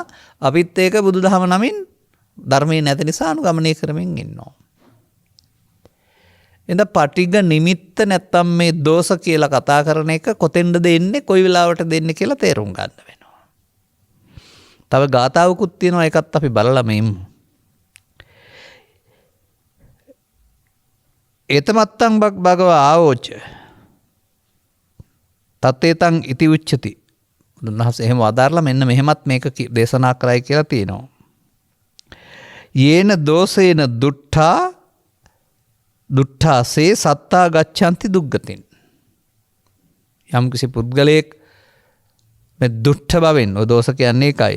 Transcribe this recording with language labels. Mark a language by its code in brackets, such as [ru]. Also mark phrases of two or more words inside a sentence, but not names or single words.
[si] අපිත් ඒක බුදුදහම නමින් ධර්මයේ නැති නිසා අනුගමනය කරමින් ඉන්නවා. එඳ පටිඝ නිමිත්ත නැත්තම් මේ දෝෂ කියලා කතා කරන එක කොතෙන්ද දෙන්නේ කොයි වෙලාවට දෙන්නේ කියලා තේරුම් ගන්න වෙනවා. තව ගාතාවකුත් තියෙනවා ඒකත් අපි බලලා මෙමු. [pi] ඒතමත්තං භගවා ආවෝච තත්තේතං ඉති උච්චති. [si] උන්වහන්සේ එහෙම වදාරලා මෙන්න මෙහෙමත් මේක දේශනා කරයි කියලා තියෙනවා. [pi] යේන දෝසේන දුට්ඨාසේ සත්තා ගච්ඡanti දුග්ගතින්. [si] යම් කිසි පුද්ගලයෙක් මේ දුට්ඨ බවෙන් ඔය දෝෂ කියන්නේ එකයි.